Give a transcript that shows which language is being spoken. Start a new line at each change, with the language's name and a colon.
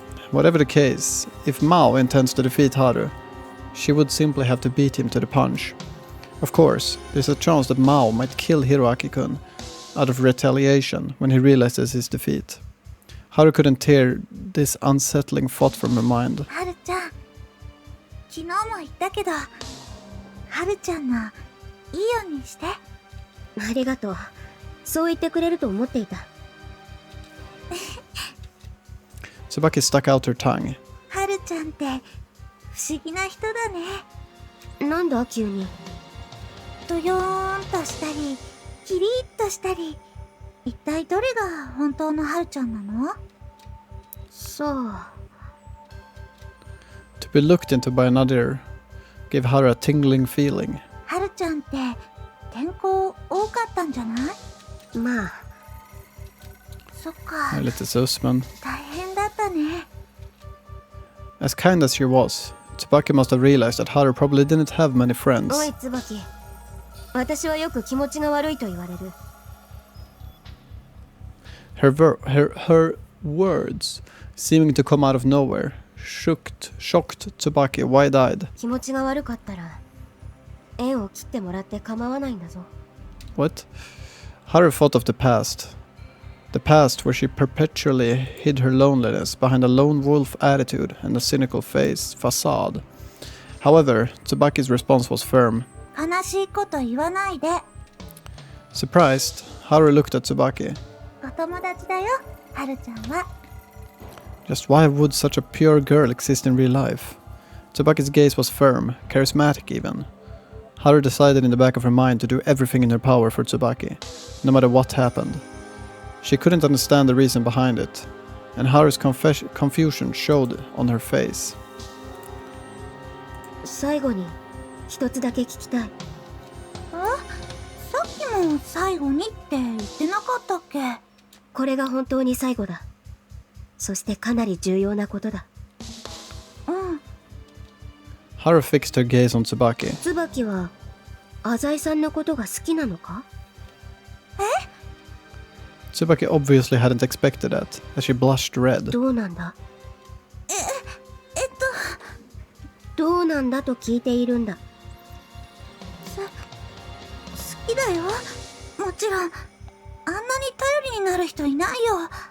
English: Whatever the case, if Maou intends to defeat Haru, she would simply have to beat him to the punch. Of course, there's a chance that Maou might kill Hiroaki-kun out of retaliation when he realizes his defeat. Haru couldn't tear this unsettling thought from her mind.
Japanese: はるちゃん、昨日も言ったけど、はるちゃんのいいようにして。ありがとう。そう言ってくれると思っていた。
English: Tsubaki stuck out her tongue.
Japanese: はるちゃんって不思議な人だね。なんだ急に。ドヨーンとしたり、キリッとしたり。一体どれが本当のはるちゃんなの？そう。
English: To be looked into by another gave Haru a tingling feeling.
Japanese: はるちゃんって転校多かったんじゃない？まあ。そっか。 Lite sus, men 大変だったね。
English: as kind as she was, Tsubaki must have realized that Haru probably didn't have many friends.
Japanese: おい椿、私はよく気持ちが悪いと言われる。
English: Her words, seeming to come out of nowhere, shocked Tsubaki wide-eyed.
Japanese: 気持ちが悪かったら縁を切ってもらって構わないんだぞ。
English: What? Haru thought of the past. The past where she perpetually hid her loneliness behind a lone wolf attitude and a cynical facade. However, Tsubaki's response was firm.
Japanese: 悲しいこと言わないで。
English: Surprised, Haru looked at Tsubaki.
Japanese: お友達だよ、はるちゃんは。
English: Just why would such a pure girl exist in real life? Tsubaki's gaze was firm, charismatic even. Haru decided in the back of her mind to do everything in her power for Tsubaki, no matter what happened. She couldn't understand the reason behind it, and Haru's confusion showed on her face.
Japanese: 最後に一つだけ聞きたい。さっきも最後にって言ってなかったっけ？これが本当に最後だ。そしてかなり重要なことだ。うん。
English: Haru fixed her gaze on Tsubaki.
Japanese: 椿は浅井さんのことが好きなのか？
English: Tsubaki obviously hadn't expected that, as she blushed red.
Japanese: どうなんだ？どうなんだと聞いているんだ。好きだよ。もちろん。あんなに頼りになる人いないよ。